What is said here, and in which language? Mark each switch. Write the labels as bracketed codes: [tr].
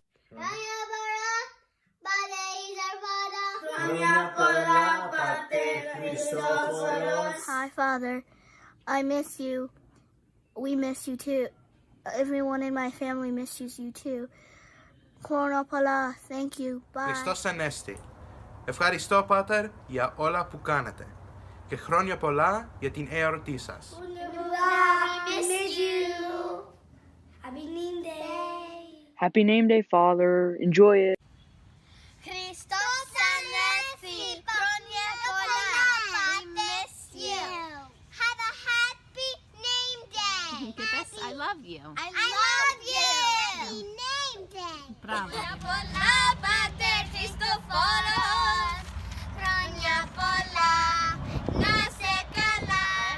[el] Kronia Pola, Pater Kronia Pola, Pater Christophoros. [en] Hi, Father. I miss you. We miss you too. Everyone in my family misses you too. [el] Kronia Pola, [en] thank you. Bye. [el] Χριστός Ανέστη. Ευχαριστώ, Πάτερ, για όλα που κάνετε. Και χρόνια πολλά για την εορτή σας. [en] We miss you. Happy name day. Happy name day, Father. Enjoy it. [el] Christos Anesti. Kronia Pola. [en] We miss you. Have a happy name day. I love you. I love you. Happy name day. Bravo. [el] Kronia Pola, Pater Χριστοφόρος. Kronia Pola, να σε καλά.